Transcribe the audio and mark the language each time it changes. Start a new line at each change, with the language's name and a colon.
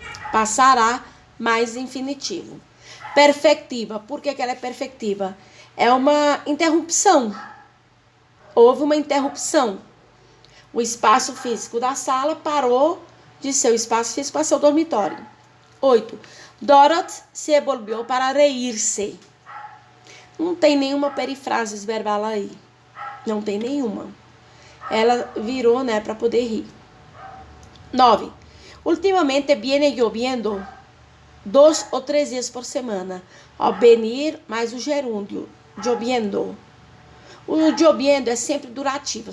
Portuguese: Passar a mais infinitivo. Perfectiva. Por que ela é perfectiva? É uma interrupção. Houve uma interrupção. O espaço físico da sala parou de ser o espaço físico para ser o dormitório. 8.
Spanish: Dorothy se volvió para reír-se.
Portuguese: Não tem nenhuma perifrase verbal aí. Não tem nenhuma. Ela virou, né, para poder rir. 9.
Spanish: Ultimamente viene lloviendo 2 ou 3 dias por semana.
Portuguese: Ao venir, mais o gerúndio. Lloviendo. O lloviendo é sempre durativo.